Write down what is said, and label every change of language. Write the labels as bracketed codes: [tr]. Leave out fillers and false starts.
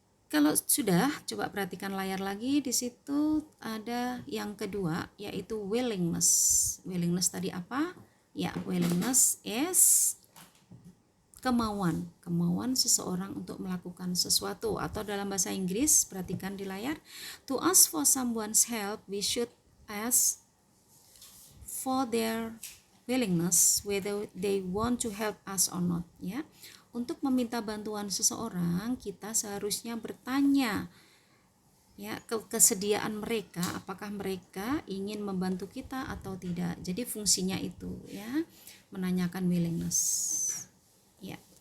[id] Kalau sudah, coba perhatikan layar lagi. Di situ ada yang kedua, yaitu willingness. Willingness tadi apa? Ya, [en] willingness is [id] kemauan. Kemauan seseorang untuk melakukan sesuatu. Atau dalam bahasa Inggris, perhatikan di layar. [en] To ask for someone's help, we should ask for their willingness, whether they want to help us or not. [id] Ya. Untuk meminta bantuan seseorang, kita seharusnya bertanya ya, kesediaan mereka, apakah mereka ingin membantu kita atau tidak. Jadi fungsinya itu ya, menanyakan willingness. Ya.